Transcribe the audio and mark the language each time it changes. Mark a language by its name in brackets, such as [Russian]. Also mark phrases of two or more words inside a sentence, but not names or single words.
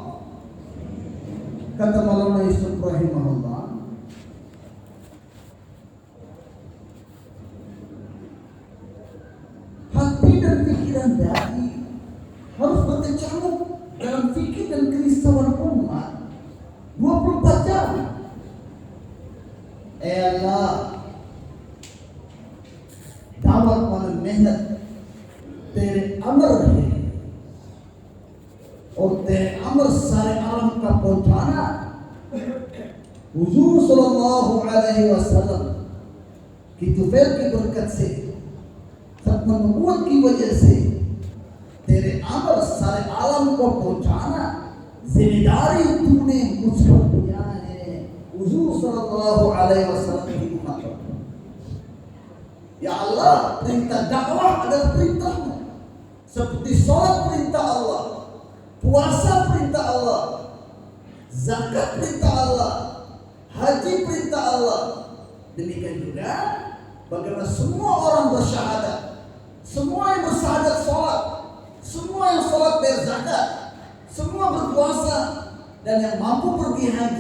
[Indonesian] Kata Maulana Yusuf rahimahullah, hati dan pikiran dai harus berkecamuk dalam fikir dan kerisauan umat 24 jam. [Hindi] Allah दावत वाला मेहनत तेरे अमर है और तेरे अमर सारे आलम का पहुंचाना। हुजूर [Arabic] صلى الله عليه وسلم [Hindi] की तुफैल की बरकत से, खत्म नबूवत की वजह से तेरे अमर सारे आलम को पहुंचाना जिम्मेदारी तूने मुझ पर दिया है। हुजूर [Arabic] صلى الله عليه وسلم [Hindi] की उम्मत, [Arabic] يا الله, [Indonesian] perintah dakwah adalah perintahmu. Seperti sholat perintah Allah, puasa perintah Allah, zakat perintah Allah, haji perintah Allah. Demikian juga bagaimana semua orang bersyahadat, semua yang bersyahadat sholat, semua yang sholat berzakat, semua berpuasa, dan yang mampu pergi haji.